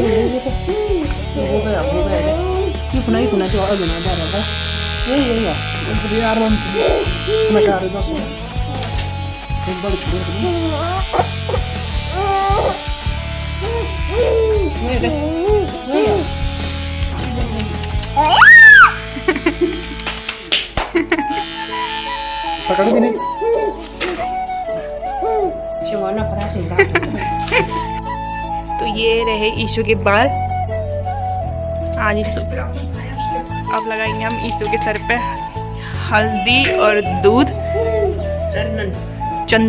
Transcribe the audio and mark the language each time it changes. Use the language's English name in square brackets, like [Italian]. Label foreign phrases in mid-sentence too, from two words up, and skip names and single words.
[Portuguese] Isso não é isso, não é isso, olha, não dá, tá? [Indonesian] Iya, dia aron, mereka ada dosa. Kembali ke rumah. Pakai ini. [Hindi] तो ये रहे ईशु के बाल। आज ईशु अब लगाएंगे हम ईशु के सर पे हल्दी और दूध चंदन।